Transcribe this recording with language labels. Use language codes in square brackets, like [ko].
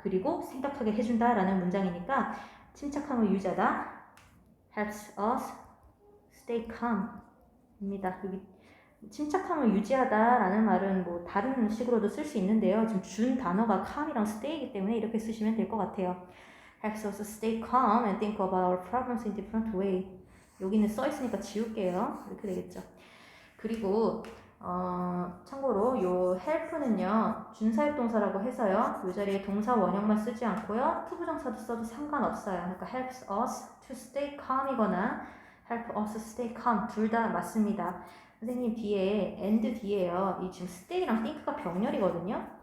[ko] 그리고 생각하게 해준다 라는 문장이니까 침착함을 유지하다 [en] helps us stay calm [ko] 입니다. 여기 침착함을 유지하다 라는 말은 뭐 다른 식으로도 쓸 수 있는데요. 지금 준 단어가 calm이랑 stay이기 때문에 이렇게 쓰시면 될 것 같아요. [en] helps us stay calm and think about our problems in different way. [ko] 여기는 써 있으니까 지울게요. 이렇게 되겠죠. 그리고 참고로 요 help는요 준사역동사라고 해서요 요 자리에 동사 원형만 쓰지 않고요 투부정사도 써도 상관없어요. 그러니까 [en] helps us to stay calm이거나 help us stay calm [ko] 둘 다 맞습니다. 선생님 뒤에 and 뒤에요 이 지금 stay랑 think가 병렬이거든요.